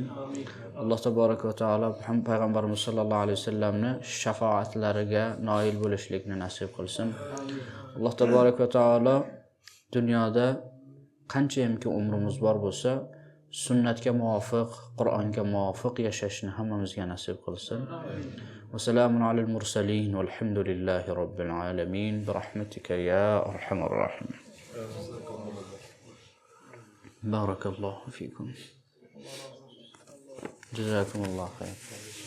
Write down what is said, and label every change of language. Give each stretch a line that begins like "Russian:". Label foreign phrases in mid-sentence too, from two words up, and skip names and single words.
Uzbek: Alloh
Arabic: تبارك وتعالى
Uzbek: payg'ambarimiz
Arabic: صلى الله عليه وسلم
Uzbek: shafaatlariga noil bo'lishlikni nasib qilsin. Alloh
Arabic: تبارك وتعالى
Uzbek: dunyoda qanchayamki umrimiz bor bo'lsa, sunnatga muvofiq, Qur'onga muvofiq yashashni hammamizga nasib qilsin.
Arabic: وسلام على المرسلين والحمد لله رب العالمين برحمتك يا أرحم الراحمين. بارك الله فيكم. جزاكم الله خير.